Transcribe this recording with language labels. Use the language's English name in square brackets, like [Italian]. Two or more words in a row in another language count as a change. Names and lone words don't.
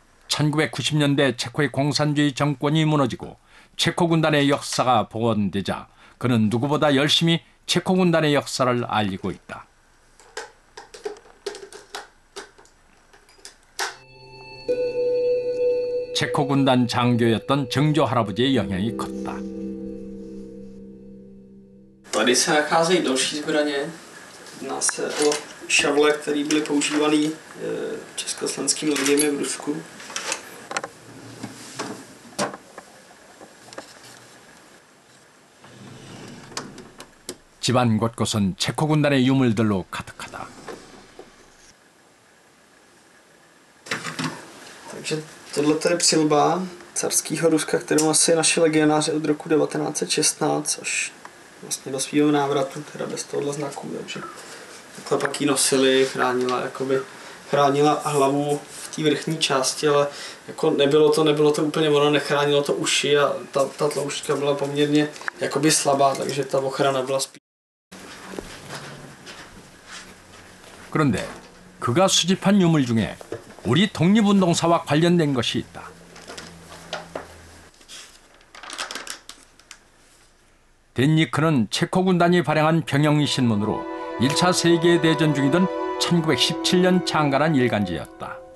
[Korean] 1990년대 체코의 공산주의 정권이 무너지고 체코 군단의 역사가 복원되자 그는 누구보다 열심히 체코 군단의 역사를 알리고 있다. 체코 군단 장교였던 정조 할아버지의 영향이 컸다. [Czech] Tady se nacházejí další zbraně. Jedná se o šavle, které byly používané československými loděmi v Rusku. [Korean] 집안 곳곳은 체코 군단의 유물들로 가득하다. [Czech] Takže tohle je přilba carského Ruska, kterou asi naši legionáři od roku 1916 až vlastně do svého návratu, teda bez tohohle znaku, takže takhle pak ji nosili, chránila hlavu v té vrchní části, ale jako nebylo to úplně ono, nechránilo to uši a ta tloušťka byla poměrně jakoby slabá, takže ta ochrana byla spíš. [Korean] 그런데 그가 수집한 유물 중에 우리 독립운동사와 관련된 것이 있다. 덴니크는 체코 군단이 발행한 병영 신문으로 1차 세계대전 중이던 1917년 창간한 일간지였다.